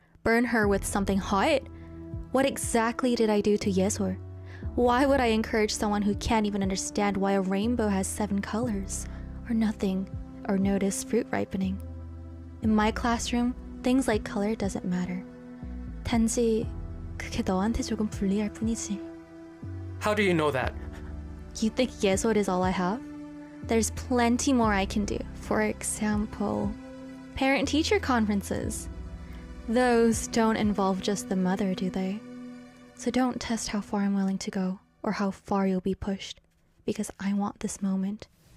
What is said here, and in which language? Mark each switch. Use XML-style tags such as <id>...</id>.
<en>Burn her with something hot? What exactly did I do to Yesor? Why would I encourage someone who can't even understand why a rainbow has 7 colors? Or nothing, or notice fruit ripening? In my classroom, things like color doesn't matter.</en> <ko>단지 그게 너한테 조금 불리할 뿐이지.</ko> <en>How do you know that? You think Yesor is all I have? There's plenty more I can do. For example, parent-teacher conferences. Those don't involve just the mother, do they? So don't test how far I'm willing to go or how far you'll be pushed, because I want this moment.</en>